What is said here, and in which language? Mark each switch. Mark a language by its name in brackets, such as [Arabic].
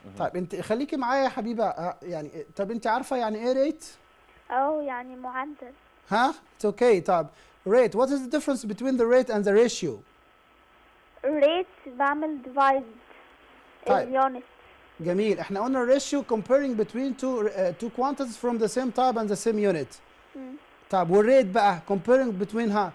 [Arabic] طيب انت خليكي معايا يا حبيبة. يعني طب انت عارفة يعني ايه ريت؟ يعني معدل. [English] It's okay. طب rate, what is the difference between the rate and the ratio? [Arabic] rate بعمل divide اليونت. جميل. احنا قلنا [English] ratio comparing between two quantities from the same type and the same unit. [Arabic] طب والريت بقى [English] comparing between